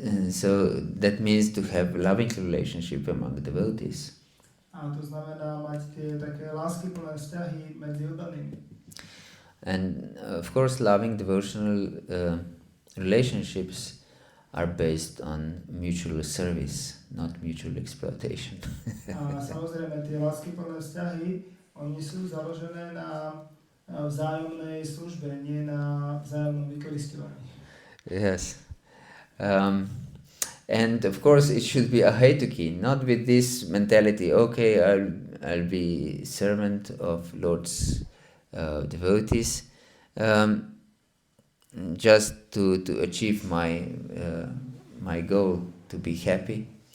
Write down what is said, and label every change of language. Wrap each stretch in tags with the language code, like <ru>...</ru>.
<en>So that means to have loving relationship among devotees.</en> <sk>A to znamená mať tie také láskyplné vzťahy medzi oddanými.</sk> <en>And of course, loving devotional relationships are based on mutual service, not mutual exploitation.</en> <sk>A samozrejme, tie láskyplné vzťahy, oni sú založené na vzájomnej službe, nie na vzájomnom vykoristovaní.</sk> <en>Yes. And of course, it should be a heituki, not with this mentality, okay, I'll be servant of Lord's devotees, just to achieve my goal, to be happy.</en>